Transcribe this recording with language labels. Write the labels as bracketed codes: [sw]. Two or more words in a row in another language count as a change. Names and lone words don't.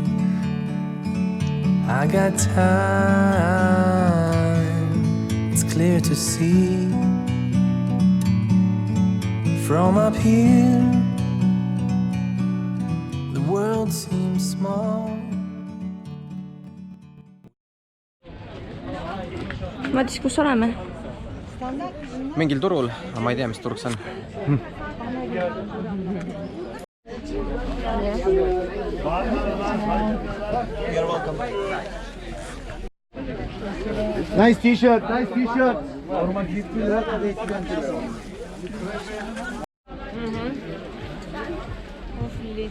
[en] I got time, it's clear to see. From up here, the world seems small. [et] Matis, kus oleme? Mingil turul, aga ma ei tea, mis turg see on. [en] Nice t-shirt, nice t-shirt. [et] Vuhvlid.